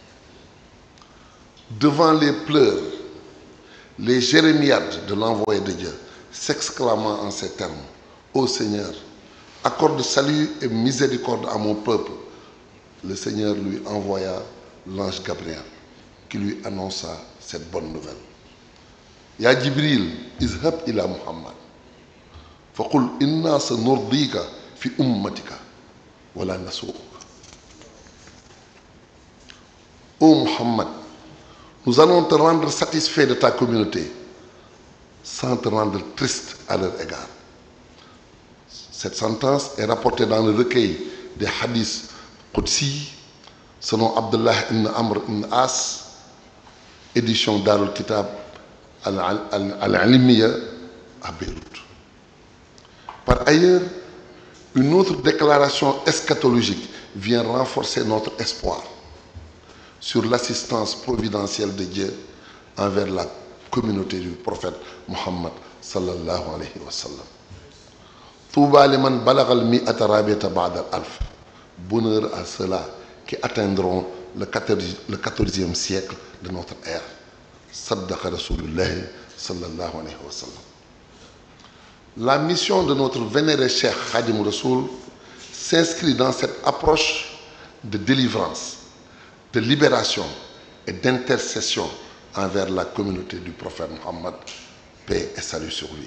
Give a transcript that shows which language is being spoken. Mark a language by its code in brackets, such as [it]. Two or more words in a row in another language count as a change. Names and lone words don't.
[fr] Devant les pleurs, les jérémiades de l'envoyé de Dieu, s'exclamant en ces termes: Ô Seigneur, accorde salut et miséricorde à mon peuple, le Seigneur lui envoya l'ange Gabriel qui lui annonça cette bonne nouvelle. [ar] يا جبريل اذهب إلى محمد فقل إنا سنرضيك في أمتك ولا نسوءك. [fr] Ô Muhammad, nous allons te rendre satisfait de ta communauté sans te rendre triste à leur égard. Cette sentence est rapportée dans le recueil des hadiths Qudsi, selon Abdullah ibn Amr ibn As, édition Darul Kitab al-Alimiya à Beyrouth. Par ailleurs, une autre déclaration eschatologique vient renforcer notre espoir sur l'assistance providentielle de Dieu envers la communauté du prophète Mohammed [ar] صلى الله عليه وسلم. طوبى لمن بلغ المئة الرابعة بعد الألف. [fr] Bonheur à ceux-là qui atteindront le 14e siècle de notre ère. [ar] صدق رسول الله صلى الله عليه وسلم. [fr] La mission de notre vénéré Cheikh Khadim Rassoul s'inscrit dans cette approche de délivrance, de libération et d'intercession envers la communauté du prophète Mohammed, paix et salut sur lui.